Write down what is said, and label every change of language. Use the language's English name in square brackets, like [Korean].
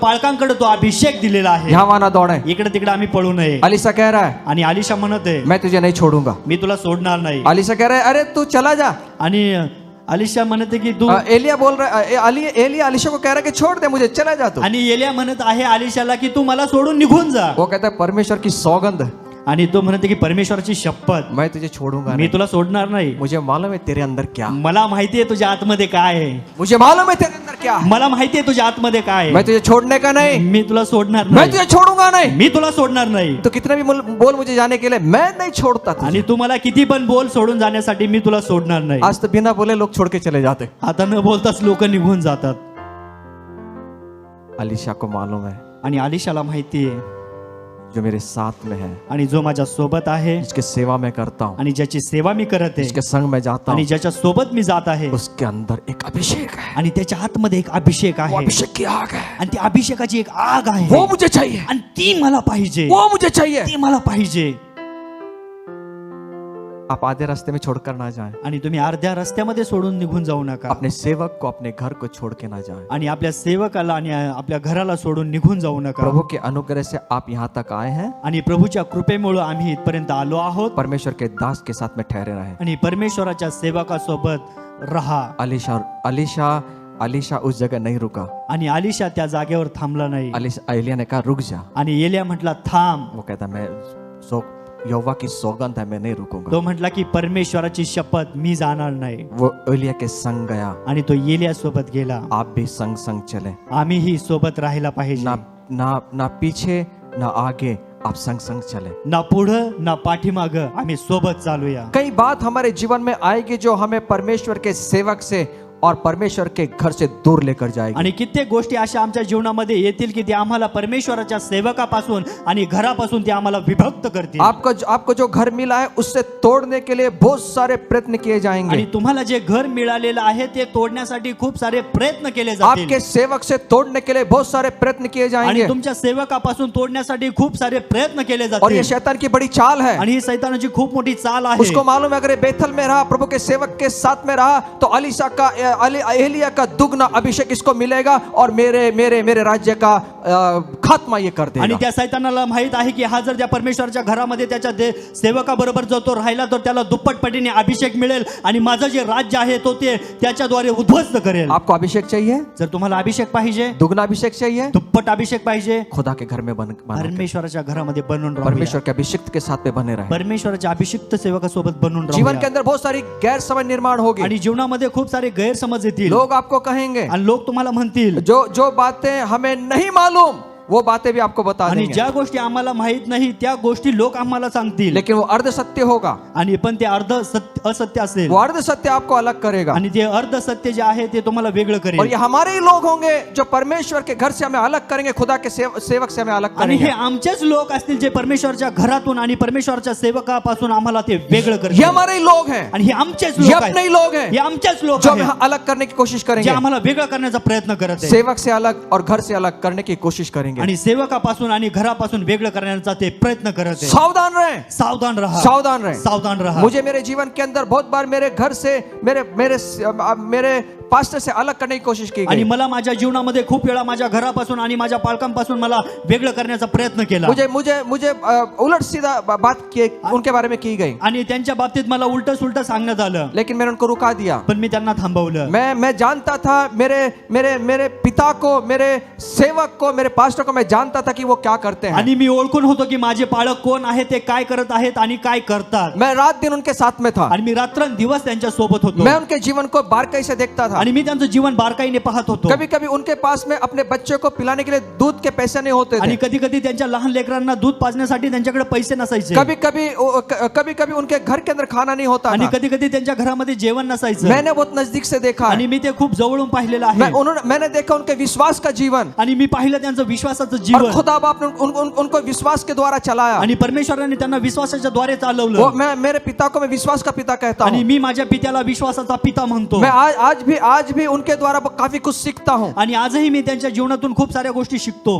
[Marathi] पालकांकडे तो अभिषेक दिलेला आहे. [Hindi] यहाँ वहाँ ना दौड़े. [Marathi] इकडे तिकडे आम्ही पळू नये. [Hindi] अलीसा कह रहा है [Marathi] आणि अलिशा म्हणत आहे, [Hindi] मैं तुझे नहीं छोड़ूंगा. [Marathi] मी तुला सोडणार नाही. [Hindi] अलीसा कह रहा है अरे तू चला जा. [Marathi] आणि अलिशा म्हणते की तू. [Hindi] एलिया बोल रहा है, एलिया अलीशा को कह रहा है कि छोड़ दे मुझे, चला जा तू. [Marathi] आणि एलिया म्हणत आहे अलिशाला की तू मला सोडून निघून जा. [Hindi] वो कहता है परमेश्वर की सौगंध, [Marathi] आणि तो म्हणते की परमेश्वराची शपथ, [Hindi] मैं तुझे छोड़ूंगा [Marathi] मी [Hindi] नहीं. [Marathi] तुला सोडणार नाही. [Hindi] मुझे मालूम है तेरे अंदर क्या, [Marathi] मला माहितीये तुझ्या आतमध्ये काय आहे. [Hindi] मुझे मालूम है तेरे अंदर क्या. [Marathi] मला माहितीये तुझ्या आतमध्ये काय आहे. [Hindi] मैं तुझे छोड़ने का नहीं, [Marathi] मी तुला सोडणार [Hindi] मैं [Marathi] नाही. [Hindi] तुझे छोड़ूंगा नहीं. [Marathi] मी तुला सोडणार नाही. [Hindi] तो कितने भी बोल मुझे जाने के लिए, मैं नहीं छोड़ता तुझे. [Marathi] आणि तू मला किती पण बोल सोडून जाण्यासाठी मी तुला सोडणार नाही. [Hindi] आज तो बिना बोले लोग छोड़ के चले जाते. [Marathi] आता न बोलताच लोक निघून जातात. [Hindi] अलीशा को मालूम है [Marathi] आणि अलिशाला माहिती आहे [Hindi] जो मेरे साथ में है, [Marathi] आणि जो माझ्या सोबत आहे [Hindi] जिसके सेवा मैं करता हूँ, [Marathi] आणि ज्याची सेवा मी करत आहे [Hindi] जिसके संग मैं जाता [Marathi] आणि [Hindi] हूँ, [Marathi] ज्याच्या सोबत मी जात आहे [Hindi] उसके अंदर एक अभिषेक है। [Marathi] आणि त्याच्या आतमध्ये एक अभिषेक [Hindi] वो [Marathi] आहे [Hindi] अभिषेक की आग है, [Marathi] आणि त्या अभिषेकाची एक आग आहे [Hindi] वो मुझे चाहिए, [Marathi] आणि ती मला पाहिजे [Hindi] वो मुझे चाहिए। [Marathi] ती मला पाहिजे। [Hindi] आप आधे रास्ते में छोड़कर ना जाएं, [Marathi] आणि तुम्ही अर्ध्या रस्त्यामध्ये सोडून निघून जाऊ नका [Hindi] अपने सेवक को अपने घर को छोड़ के ना जाएं। [Marathi] आणि आपल्या सेवकाला आणि आपल्या घराला सोडून निघून जाऊ नका। [Hindi] प्रभु के अनुग्रह से आप यहाँ तक आए हैं, [Marathi] आणि प्रभूच्या कृपेमुळे आम्ही इथपर्यंत आलो आहोत [Hindi] परमेश्वर के दास के साथ में ठहरे रहे। [Marathi] आणि परमेश्वराच्या सेवकासोबत रहा। [Hindi] अलीशा उस जगह नहीं रुका। [Marathi] आणि अलिशा त्या जागेवर थांबला नाही [Hindi] एलिया ने कहा रुक जा, [Marathi] आणि एलिया म्हटला थांब। [Hindi] वो कहता मैं यहोवा की सौगंध है, मैं नहीं रुकूंगा। [Marathi] तो म्हटला की परमेश्वराची शपथ मी जाणार नाही। [Hindi] वो एलिया के संग गया। [Marathi] आणि तो एलिया सोबत गेला। [Hindi] आप भी संग संग चले, [Marathi] आम्हीही सोबत राहायला पाहिजे। [Hindi] ना पीछे ना आगे, आप संग संग चले। [Marathi] ना पुढं ना पाठीमाग, आम्ही सोबत चालूया। [Hindi] कई बात हमारे जीवन में आएगी जो हमें परमेश्वर के सेवक से और परमेश्वर के घर से दूर लेकर जाएगी। [Marathi] आणि कित्येक गोष्टी अशा आमच्या जीवनामध्ये येतील की ते आम्हाला परमेश्वराच्या सेवकापासून आणि घरापासून ते आम्हाला विभक्त करतील। [Hindi] आपको जो घर मिला है उससे तोड़ने के लिए बहुत सारे प्रयत्न किए जाएंगे। [Marathi] आणि तुम्हाला जे घर मिळालेलं आहे ते तोडण्यासाठी खूप सारे प्रयत्न केले जातील। [Hindi] आपके सेवक से तोड़ने के लिए बहुत सारे प्रयत्न किए जाएंगे। [Marathi] आणि तुमच्या सेवकापासून तोडण्यासाठी खूप सारे प्रयत्न केले [Hindi] और ये [Marathi] जातील। [Hindi] शैतान की बड़ी चाल है। [Marathi] आणि ही शैतानाची खूप मोठी चाल आहे। [Hindi] उसको मालूम है अगर ये बेथल में रहा, प्रभु के सेवक के साथ में रहा, तो एलिया का दुगना अभिषेक इसको मिलेगा और मेरे राज्य का खात्मा ये कर देगा। [Marathi] आणि त्या शैतानाला माहित आहे की हा जर त्या परमेश्वराच्या घरामध्ये त्याच्या सेवकाबरोबर जर तो राहिला तर त्याला दुप्पट पटीने अभिषेक मिळेल आणि माझं जे राज्य आहे तो ते त्याच्याद्वारे उद्ध्वस्त करेल। [Hindi] आपको अभिषेक चाहिए? [Marathi] जर तुम्हाला अभिषेक पाहिजे, [Hindi] दुगना अभिषेक चाहिए, [Marathi] दुप्पट अभिषेक पाहिजे, [Hindi] खुदा के घर में [Marathi] परमेश्वराच्या घरामध्ये बनून राहूया। [Hindi] परमेश्वर के अभिषिक्त के साथ में बने रहे। [Marathi] परमेश्वराच्या अभिषिक्त सेवकासोबत बनून [Hindi] जीवन [Marathi] राहूया। [Hindi] के अंदर बहुत सारी गैरसमझ निर्माण होगी। [Marathi] आणि जीवनामध्ये खूप सारे गैरसमज येतील। [Hindi] लोग आपको कहेंगे, [Marathi] आणि लोक तुम्हाला म्हणतील [Hindi] जो बातें हमें नहीं मालूम वो बातें भी आपको बता [Marathi] आणि [Hindi] देंगे। [Marathi] ज्या गोष्टी आम्हाला माहित नाही त्या गोष्टी लोक आम्हाला सांगतील, [Hindi] लेकिन वो अर्ध सत्य होगा। [Marathi] आणि पण ते अर्ध असत्य असेल। [Hindi] वो अर्ध सत्य आपको अलग करेगा [Marathi] आणि ते अर्ध सत्य जे आहे ते तुम्हाला वेगळं [Hindi] और [Marathi] करेल। [Hindi] ये हमारे ही लोग होंगे जो परमेश्वर के घर से हमें अलग करेंगे, खुदा के सेवक से हमें अलग [Marathi] आणि हे [Hindi] करेंगे। [Marathi] आमचेच लोक असतील जे परमेश्वरच्या घरातून आणि परमेश्वरच्या सेवकापासून आम्हाला ते वेगळं [Hindi] ये [Marathi] करतील। [Hindi] हमारे ही लोग हैं, [Marathi] आणि हे आमचेच [Hindi] ये [Marathi] लोक [Hindi] अपने ही [Marathi] आहेत, [Hindi] लोग हैं [Marathi] हे आमचेच लोक [Hindi] जो हमें [Marathi] आहेत [Hindi] अलग करने की कोशिश [Marathi] जे [Hindi] करेंगे। [Marathi] आम्हाला वेगळं करण्याचा प्रयत्न करत आहेत। [Hindi] सेवक से अलग और घर से अलग करने की कोशिश करेंगे। [Marathi] आणि सेवकापासून आणि घरापासून वेगळं करण्याचा ते प्रयत्न करत आहेत। [Hindi] सावधान रहें, [Marathi] सावधान रहा, [Hindi] सावधान रहें, [Marathi] सावधान रहा। [Hindi] मुझे मेरे जीवन के अंदर बहुत बार मेरे घर से मेरे पास्टर से अलग करने की कोशिश की [Marathi] आणि [Hindi] गई। [Marathi] मला माझ्या जीवनामध्ये खूप वेळा माझ्या घरापासून आणि माझ्या पालकांपासून मला वेगळं करण्याचा प्रयत्न केला। [Hindi] मुझे उलट सीधा बात उनके बारे में की गई [Marathi] आणि त्यांच्या बाबतीत मला उलट सुलट सांगण्यात आलं, [Hindi] लेकिन मैंने उनको रुका दिया। [Marathi] पण मी त्यांना थांबवलं। [Hindi] मैं जानता था मेरे पिता को, मेरे सेवक को, मेरे पास्टर को मैं जानता था कि वो क्या करते हैं। [Marathi] आणि मी ओळखून होतो की माझे पालक कोण आहे, ते काय करत आहेत आणि काय करतात। [Hindi] मैं रात दिन उनके साथ में था। [Marathi] आणि मी रात्रंदिवस त्यांच्या सोबत होतो। [Hindi] मैं उनके जीवन को बारकाई से देखता था। [Marathi] आणि मी त्यांचं जीवन बारकाईने पाहत होतो। [Hindi] कभी कभी उनके पास में अपने बच्चे को पिलाने के लिए दूध के पैसे नहीं होते [Marathi] आणि [Hindi] थे। [Marathi] कधी कधी त्यांच्या लहान लेकरांना दूध पाजण्यासाठी त्यांच्याकडे पैसे नसायचे। [Hindi] कभी कभी उनके घर के अंदर खाना नहीं होता [Marathi] आणि [Hindi] था। [Marathi] कधी कधी त्यांच्या घरामध्ये जेवण नसायचं। [Hindi] मैंने बहुत नजदीक से देखा है। [Marathi] आणि मी ते खूप जवळून पाहिलेलं आहे। [Hindi] मैंने देखा उनके विश्वास का जीवन, [Marathi] आणि मी पाहिलं त्यांचं विश्वासाचं [Hindi] और [Marathi] जीवन। [Hindi] खुदा बाप ने उनको विश्वास के द्वारा चलाया। [Marathi] आणि परमेश्वराने त्यांना विश्वासाच्या द्वारे [Hindi] वो [Marathi] चालवलं। [Hindi] मैं मेरे पिता को मैं विश्वास का पिता कहता [Marathi] आणि [Hindi] हूँ। [Marathi] मी माझ्या पित्याला विश्वासाचा पिता म्हणतो। [Hindi] मैं आज भी उनके द्वारा काफी कुछ सीखता हूँ। [Marathi] आणि आजही मी त्यांच्या जीवनातून खूप साऱ्या गोष्टी शिकतो।